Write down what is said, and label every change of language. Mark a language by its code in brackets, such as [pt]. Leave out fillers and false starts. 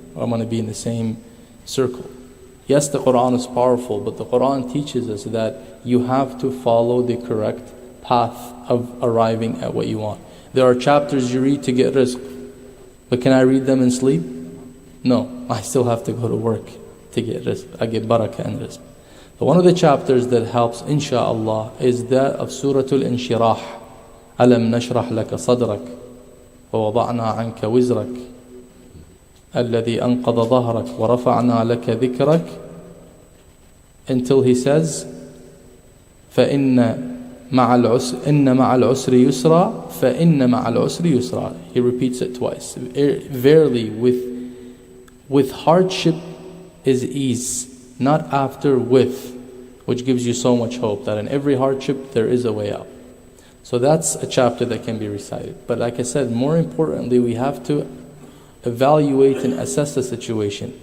[en] I'm going to be in the same circle. Yes, the Quran is powerful, but the Quran teaches us that you have to follow the correct path of arriving at what you want. There are chapters you read to get rizq, but can I read them and sleep? No, I still have to go to work to get rizq. I get barakah and rizq. But one of the chapters that helps, insha'Allah, is that of Surah Al-Inshirah. [ar] أَلَمْ نَشْرَحْ لَكَ صَدْرَكَ وَوَضَعْنَا عَنْكَ وِزْرَكَ الَّذِي أَنْقَضَ ظَهْرَكَ وَرَفَعْنَا لَكَ ذِكْرَكَ, [en] until he says, [ar] فَإِنَّ مَعَ الْعُسْرِ يُسْرًا فَإِنَّ مَعَ الْعُسْرِ يُسْرًا. [en] He repeats it twice. Verily, with hardship is ease, not after with, which gives you so much hope that in every hardship there is a way out. So that's a chapter that can be recited. But like I said, more importantly, we have to evaluate and assess the situation.